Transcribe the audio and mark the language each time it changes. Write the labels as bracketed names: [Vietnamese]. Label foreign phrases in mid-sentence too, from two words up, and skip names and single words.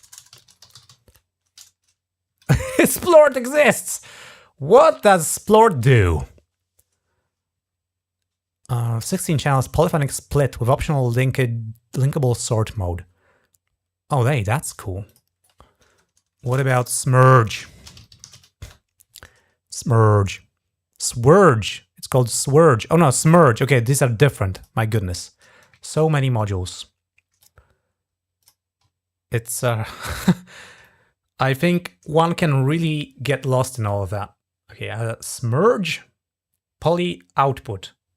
[English] Splort exists! What does splort do? 16 channels polyphonic split with optional linkable sort mode. Oh, hey, that's cool. What about smurge? Smurge. Swurge. It's called swurge. Oh no, smurge. Okay, these are different. My goodness. So many modules. It's I think one can really get lost in all of that. Okay, smurge, poly output.